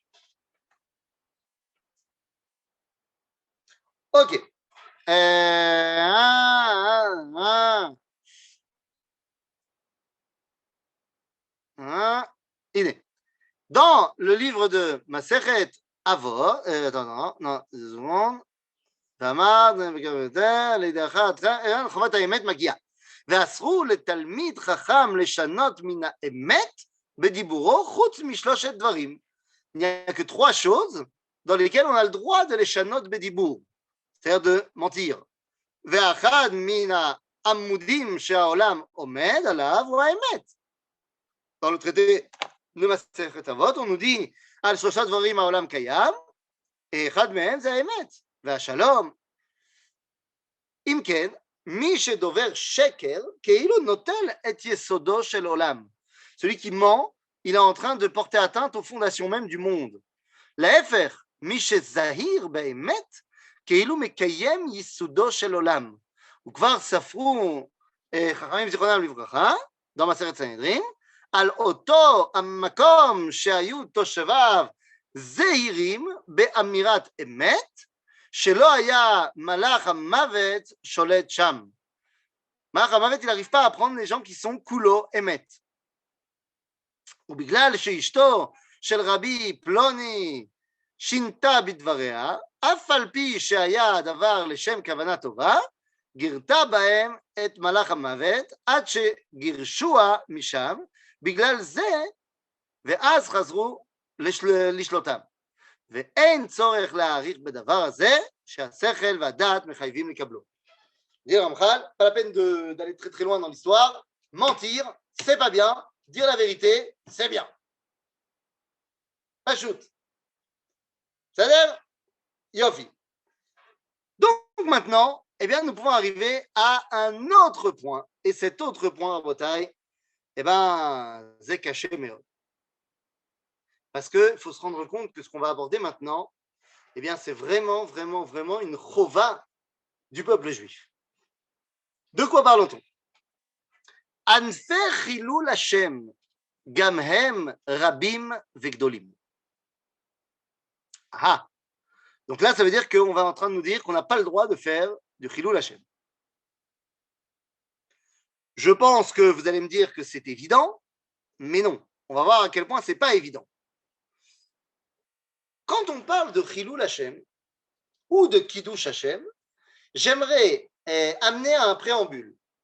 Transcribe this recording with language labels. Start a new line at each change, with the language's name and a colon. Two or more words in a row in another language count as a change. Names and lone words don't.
French: Ok. Dans le livre de Masechet Avot, attends, non, seconde.
Hebrew: חובת האמת מגיעה. ואסרו לתלמיד חכם לשנות מן האמת בדיבורו חוץ משלושת דברים.
French: Il n'y a que trois choses dans lesquelles on a le droit de les
Hebrew: שנות בדיבור,
French: c'est-à-dire de mentir.
Hebrew: ואחד מן העמודים שהעולם עומד עליו הוא האמת.
French: Dans le traité de Masechet Avot, on nous dit
Hebrew: על שלושה דברים העולם קיים, אחד מהם זה האמת. והשלום, אם כן, מי שדובר שקר, כאילו נוטל את יסודו של עולם.
French: Celui qui ment, il est en train de porter atteinte aux fondations même du monde.
Hebrew: להפך, מי שזהיר באמת, כאילו מקיים ייסודו של עולם. וכבר ספרו חכמים זיכרונם לברכה,
French: dans
Hebrew: מסכת סנהדרין, על אותו המקום שהיו תושביו זהירים באמירת אמת, שלא היה מלאך המוות שולט שם. מלאך המוות,
French: il n'arrive pas à prendre les gens qui sont
Hebrew: כולו אמת. ובגלל שאשתו של רבי פלוני שינתה בדבריה, אף על פי שהיה הדבר לשם כוונה טובה, גירתה בהם את מלאך המוות עד שגירשוה משם, בגלל זה, ואז חזרו לשלוטם. ואין צורך להעריך בדבר הזה שהשכל והדעת מחייבים לקבלו.
French: Dire Ramchal, pas la peine d'aller très très loin dans l'histoire. Mentir, c'est pas bien. Dire la vérité, c'est bien. Pachout. C'est-à-dire, Yofi. Donc maintenant, eh bien, nous pouvons arriver à un autre point. Et cet autre point, Rabotai, eh bien, c'est caché, mais parce qu'il faut se rendre compte que ce qu'on va aborder maintenant, eh bien, c'est vraiment, vraiment, vraiment une chova du peuple juif. De quoi parle-t-on?
Hebrew: ענפי חילול השם, גם הם רבים וגדולים.
French: Ah, donc là, ça veut dire qu'on va en train de nous dire qu'on n'a pas le droit de faire du
Hebrew: חילול השם.
French: Je pense que vous allez me dire que c'est évident, mais non. On va voir à quel point c'est pas évident. Quand on parle de
Hebrew: חילול השם
French: ou de
Hebrew: קידוש השם,
French: j'aimerais amener à un préambule.